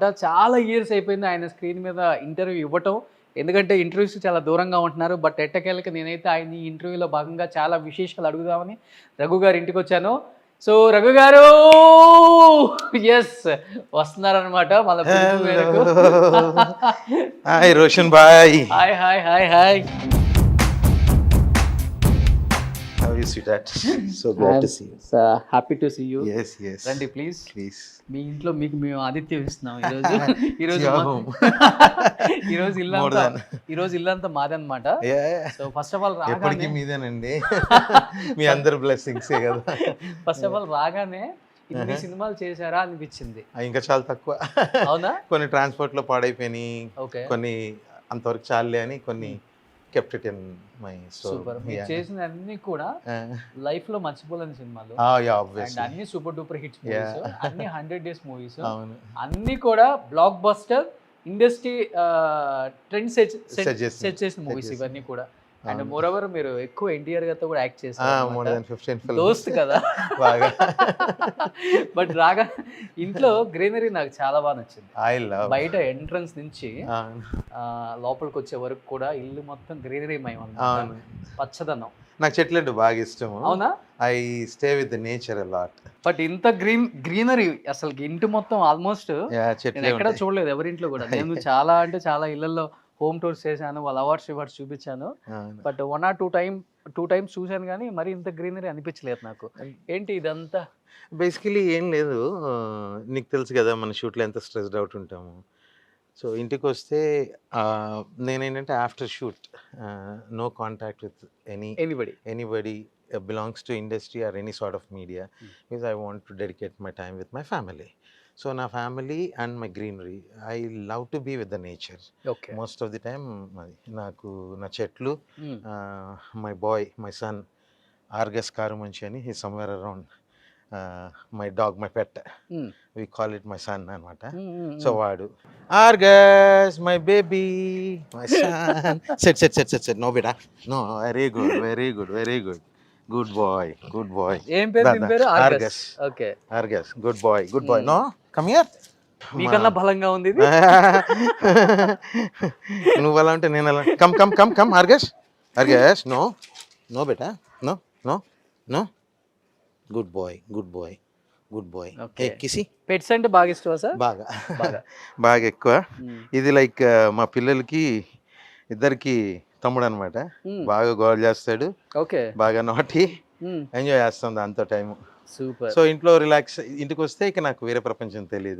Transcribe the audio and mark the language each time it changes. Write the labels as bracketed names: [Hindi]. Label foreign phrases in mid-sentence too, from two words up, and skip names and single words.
[Telugu] చాలా ఇయర్స్ అయిపోయింది ఆయన స్క్రీన్ మీద ఇంటర్వ్యూ ఇవ్వటం. ఎందుకంటే ఇంటర్వ్యూస్ చాలా దూరంగా ఉంటున్నారు. బట్ ఎట్టకేళ్ళకి నేనైతే ఆయన ఈ ఇంటర్వ్యూలో భాగంగా చాలా విశేషాలు అడుగుదామని రఘు గారి ఇంటికి వచ్చాను. సో రఘు గారు ఎస్ వస్తున్నారనమాట మన మేరకు. హాయ్ రోషన్ బాయ్. హాయ్ హాయ్ హాయ్ హాయ్. [English] How is it at? So glad to see you. Happy to see you. Yes, yes. [Telugu] రండి ప్లీజ్. [English] Please. [Telugu] మీ ఇంట్లో మీకు మేము ఆతిథ్యం ఇస్తున్నాం ఈరోజు. ఈరోజు ఇల్లంతా మాదనమాట. [English] so first of all [Telugu] ఎప్పటికీ మీదేనండి. మీ అందరు బ్లెస్సింగ్స్ కదా. [English] first of all [Telugu] రాగానే ఇన్ని సినిమాలు చేశారా అనిపించింది. ఇంకా చాలా తక్కువ. అవునా? కొన్ని ట్రాన్స్పోర్ట్ లో పాడైపోయినాయి, ఓకే, కొన్ని అంతవరకు చాలే అని కొన్ని [English] kept it in my store. [Telugu] సూపర్. మీరు చేసిన అన్ని కూడా లైఫ్ లో మర్చిపోలేని సినిమాలు. [English] Obviously. [Telugu] అన్ని [English] super duper hits movies, [Telugu] అన్ని [English] 100 days movies, [Telugu] అవును, అన్ని కూడా [English] block buster industry trend set [Telugu] చేసిన మూవీస్ ఇవన్నీ కూడా. [English] and moreover [Telugu] మీరు ఎక్కువ ఎన్టీఆర్ గారితో కూడా యాక్ట్ చేస్తారు, దోస్త్ కదా. బట్ రాగా ఇంట్లో గ్రీనరీ నాకు చాలా బాగా నచ్చింది. బయట ఎంట్రన్స్ నుంచి లోపలికి వచ్చే వరకు కూడా ఇల్లు మొత్తం గ్రీనరీ మయం అన్నమాట, పచ్చదనం. నాకు చెట్లు అంటే బాగా ఇష్టం. అవునా? [English] I stay with the nature a lot. [Telugu] బట్ ఇంత గ్రీనరీ అసలు ఇంటి మొత్తం ఆల్మోస్ట్ నేను ఎక్కడ చూడలేదు ఎవరింట్లో కూడా. నేను చాలా అంటే చాలా ఇళ్లలో [English] home tours [Telugu] చేశాను, వాళ్ళ అవార్డ్స్ చూపించాను. బట్ [English] 1 or 2 times [Telugu] చూశాను కానీ మరి ఇంత గ్రీనరీ అనిపించలేదు నాకు. ఏంటి ఇదంతా? బేసికలీ ఏం లేదు, నీకు తెలుసు కదా మన షూట్లో ఎంత [English] stressed out [Telugu] ఉంటాము. [English] సో [Telugu] ఇంటికి వస్తే నేనేంటంటే [English] after shoot no contact with anybody. belongs to industry or any sort of media because I want to dedicate my time with my family. So na family and my greenery, I love to be with the nature. [Telugu] ఓకే. [English] Most of the time [Telugu] నాకు నా చెట్లు, [English] my boy, my son Argus Karumanchi అని he's somewhere around, my dog, my pet, we call it my son అనమాట. సో వాడు Argus, my baby, my son. Sit. No beta. No, very good. Good boy. [Telugu] ఏం పేరు దీని పేరు? ఆర్గస్. ఓకే. [English] Argus, good boy. No, come here. [Telugu] మీకన్నా బలంగా ఉంది ఇది. నువ్వు అలా అంటే నేను అలా. కమ్ Argus. [English] No beta. No. Good boy. Okay. [Telugu] కిసి. పెట్స్ అంటే బాగా ఇష్టమా సార్? బాగా ఎక్కువ. ఇది లైక్ మా పిల్లలకి ఇద్దరికి తమ్ముడు అనమాట. బాగా గోల్ చేస్తాడు. ఓకే. బాగా [English] naughty enjoy [Telugu] చేస్తాం దాంతో టైం. సూపర్. సో ఇంట్లో రిలాక్స్, ఇంటికి వస్తే ఇక నాకు వేరే ప్రపంచం తెలియదు.